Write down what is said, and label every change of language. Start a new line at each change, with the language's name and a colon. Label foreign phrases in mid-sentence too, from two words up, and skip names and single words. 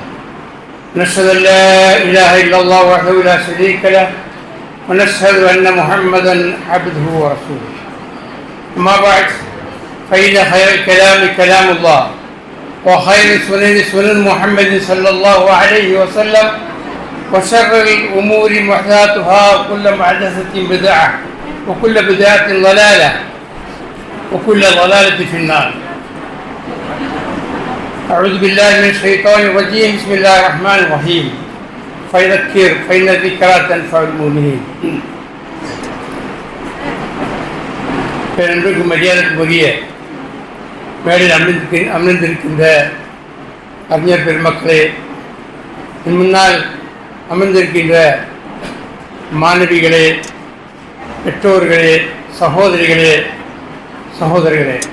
Arabic: نشهد أن لا إله إلا الله وحده لا شريك له ونشهد أن محمدا عبده ورسوله. أما بعد فإن خير الكلام كلام الله وخير السنن سنن محمد صلى الله عليه وسلم وشر الأمور محدثاتها وكل محدثة بدعة وكل بدعة ضلالة وكل ضلالة في النار. أعوذ بالله من الشيطان الرجيم. بسم الله الرحمن الرحيم. فذكر فإن الذكرى تنفع المؤمنين.
Tamil: பெருந்துக்கு மரியாதைக்குரிய மேலில் அமர்ந்திருக்கின்ற அறிஞர் பெருமக்களே, முன்னால் அமர்ந்திருக்கின்ற மாணவிகளே, பெற்றோர்களே, சகோதரிகளே, சகோதரர்களே,